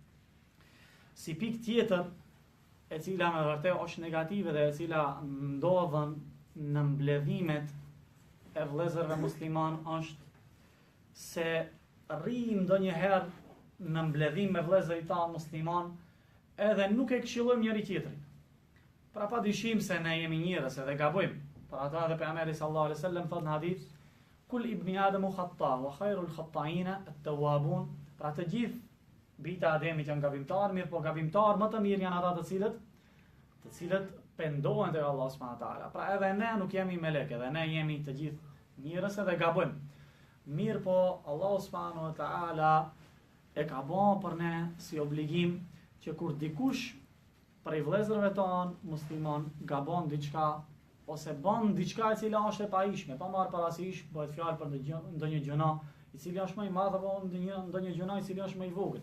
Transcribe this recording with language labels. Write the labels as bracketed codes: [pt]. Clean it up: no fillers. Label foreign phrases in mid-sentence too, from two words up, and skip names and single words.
[sq] Si pikë tjetër, e cila me vërtet është negative dhe e cila ndodhen në mbledhimet e vëllezërve musliman, është se rrim ndonjëherë në mbledhim me vëllezërit tanë musliman edhe nuk e këshillojmë njëri tjetrin. Pra pa dyshim se ne jemi njerëz edhe gabojmë. Pra ata dhe pejgamberi [ar] صلى الله عليه وسلم [sq] thot në hadith, [ar] كل بني آدم خطاء وخير الخطائين التوابون. [sq] Pra të gjithë bita Ademit janë gabimtar, mirë po gabimtar më të mirë janë ata të cilët pendohen tek Allah [ar] سبحانه وتعالى. [sq] Pra edhe ne nuk jemi melek, edhe ne jemi të gjithë njerëz edhe gabojmë. Mirë po Allah [ar] سبحانه وتعالى [sq] e ka bën për ne si obligim që kur dikush prej vëllezërve tanë musliman gabon diçka ose bën diçka e cila është e pajishme, pa marrë parasysh bëhet fjalë për ndonjë gjuna i cili është më i madh apo ndonjë gjuna i cili është më i vogël.